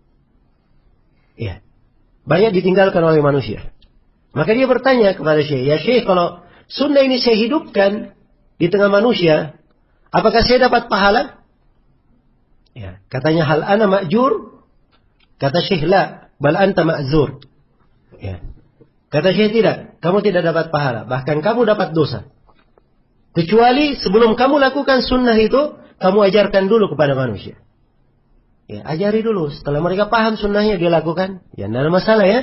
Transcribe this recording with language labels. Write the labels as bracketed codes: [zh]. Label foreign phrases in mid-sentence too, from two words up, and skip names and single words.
[id] Ya, banyak ditinggalkan oleh manusia. Maka dia bertanya kepada Syekh, ya Syekh, kalau sunnah ini saya hidupkan di tengah manusia, apakah saya dapat pahala? Ya, katanya [ar] هل أنا مأجور? [id] Kata Syekh, [ar] لا بل أنت مأزور. [id] Ya. Kata Syekh, tidak, kamu tidak dapat pahala, bahkan kamu dapat dosa. Kecuali sebelum kamu lakukan sunnah itu, kamu ajarkan dulu kepada manusia. Ya, ajari dulu. Setelah mereka paham sunnahnya, dia lakukan. Ya, tidak ada masalah ya.